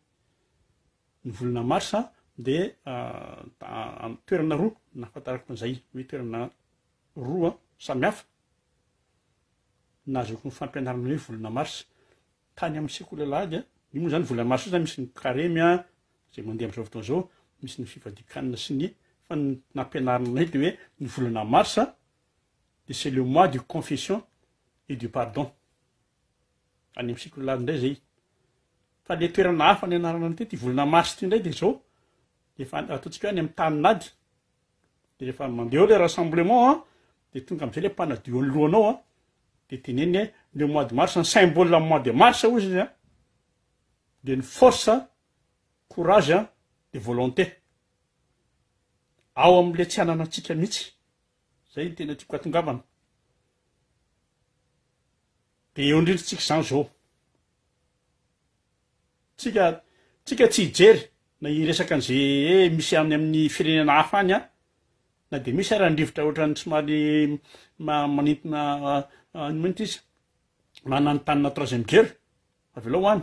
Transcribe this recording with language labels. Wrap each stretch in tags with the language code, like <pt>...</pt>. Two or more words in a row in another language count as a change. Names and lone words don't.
<mg>Ny volana mars de toerana roa nahafantarako an'izay hoe toerana roa samihafa nazoko ny fampianarana hoe volana mars tany amin'ny sekoly io moa zany volana mars io zany misy ny carême zay mandeha amin'izao fotoana zao, misy ny fivadikanina sy ny fa ny nampianarana de hoe ny volana mars de</mg> <fr>c'est le mois de confession et du pardon.</fr> <mg>Any amin'ny sekoly indray zay. Fa le toerana hafa ny anarana ty volana mars ty indray de zao efa ataontsika any amin'ny taninady de rehefa mandeha le rassemblement de tonga am'izay le mpanadio ny lohanao de teneny</mg> <fr>le mois de mars, un symbole</fr> <mg>amin'ny</mg> <fr>mois de mars</fr> <mg>ozy izy de ny</mg> <fr>force, courage de volonté</fr> <mg>ao am'le tsy ananantsika mihitsy. Zay ny tena tiako atongavana. De eo indrindritsika zany zao. Tsika tsy hijery na hiresaka an'izay misy amin'ny firenena hafa any na de misy ara ny rivotra ohatran'ny somary manintona manito izy mananontany</mg> <fr>troisième guerre</fr> <mg>avelao hoany.</mg>